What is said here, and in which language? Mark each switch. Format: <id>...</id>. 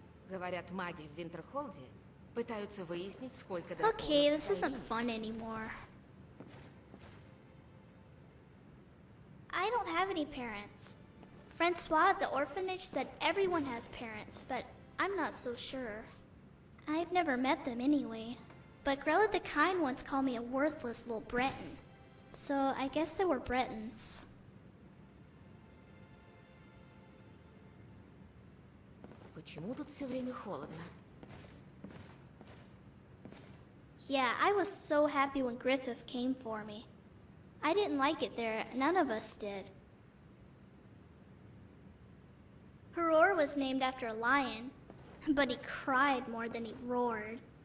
<ru>Говорят, маги в Винтерхолде пытаются выяснить, сколько</ru> <en>Okay, this isn't fun anymore. I don't have any parents. Francois at the orphanage said everyone has parents, but I'm not so sure. I've never met them anyway. But Grella the Kind once called me a worthless little Breton. So I guess they were Bretons.</en> <ru>Почему тут все время холодно?</ru> <en>Yeah, I was so happy when Griffith came for me. I didn't like it there, none of us did. Heror was named after a lion, but he cried more than he roared.</en>